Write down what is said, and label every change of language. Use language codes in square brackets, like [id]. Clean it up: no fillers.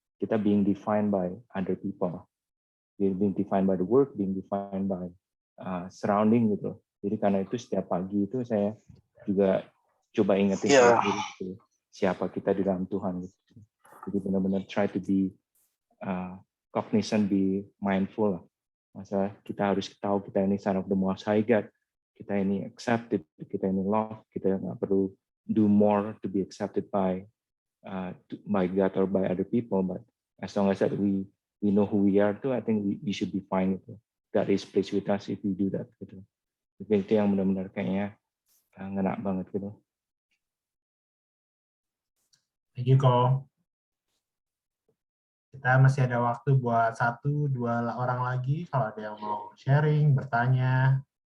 [id] Kita [en] being defined by other people, being defined by the work, being defined by surrounding [id] gitu. Jadi karena itu setiap pagi itu saya juga coba ingetin gitu, siapa kita di dalam Tuhan gitu. Jadi benar-benar [en] try to be cognizant, be mindful lah. [id] Masa kita harus tahu kita ini [en] son of the Most High God, kita ini accepted, kita ini love, [id] kita nggak perlu [en] do more to be accepted by God or by other people, but as long as that we know who we are too, I think we should be fine [id] gitu. [en] God is pleased with us if we do that [id] gitu. Jadi itu yang benar-benar kayaknya ngena banget gitu. [en] Thank you, Ko. [id] Kita masih ada waktu buat 1-2 orang lagi kalau ada yang mau sharing, bertanya.